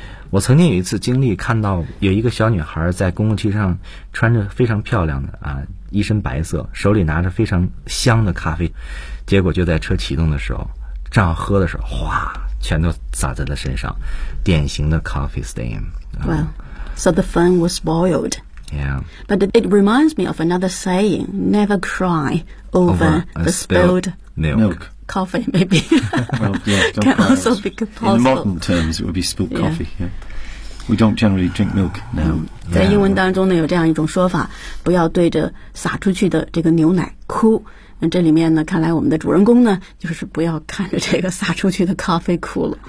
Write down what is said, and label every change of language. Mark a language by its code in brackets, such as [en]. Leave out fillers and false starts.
[zh] 我曾经有一次经历，看到有一个小女孩在公共汽车上穿着非常漂亮的啊，一身白色，手里拿着非常香的咖啡，结果就在车启动的时候，正要喝的时候，哗，全都洒在了身上，典型的 [en] coffee stain。 Well, so the fun was spoiled. Yeah. But it reminds me of another saying: never cry over the spilled milk. Coffee, maybe. Well, yeah, can also be possible. In modern terms, it would be spilled coffee. Yeah. We don't generally drink milk now. [zh] 在英文当中呢，有这样一种说法，不要对着洒出去的这个牛奶哭。那这里面呢，看来我们的主人公呢，就是不要看着这个洒出去的咖啡哭了。